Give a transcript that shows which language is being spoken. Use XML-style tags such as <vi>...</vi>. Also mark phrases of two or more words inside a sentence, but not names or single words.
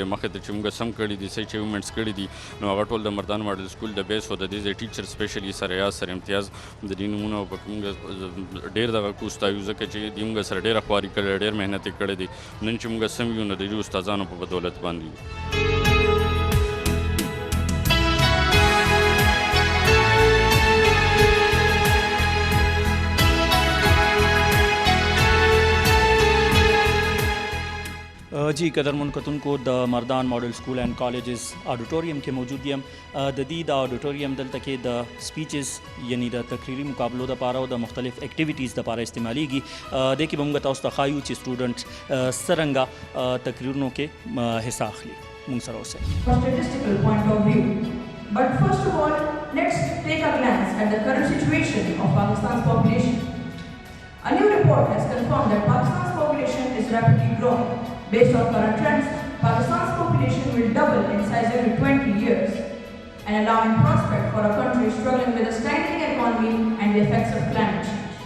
<ps>مخکې ته چې موږ سم کړي دي څه اچیومنټس کړي دي نو هغه ټول د مردان ماډل سکول د بیس او د دې ځای ټیچر سپیشلی سر ایاز سر امتیاز د دې نومونه پکې موږ ډېر دغه کوستایو ځکه چې دوی موږ سره ډېره خواري کړې ډېر محنت یې کړی دی. نن چې موږ سم یو نو د دې استادانو په بدولت باندې یو. جی قدرمن کتونکو د مردان ماډل سکول اینڈ کالجز آډیټوریم کې موجود یم. د دې د آډیټوریم دلته کې د سپیچز یعنی د تقریري مقابلو دپاره او د مختلف اکټیویټیز دپاره استعمالیږي. دې کې به موږ تاسو ته ښایو چې سټوډنټ څرنګه تقریرونو کې حصه اخلي. موږ سره اوسئ.</ps> <en>Statistical point of view. But first of all, let's take a glance at the current situation of Pakistan's population. A new report has confirmed that Pakistan's population is rapidly growing. Based on current trends, Pakistan's population will double in size every 20 years, an alarming prospect for a country struggling with a stagnating economy and the effects of climate change.</en>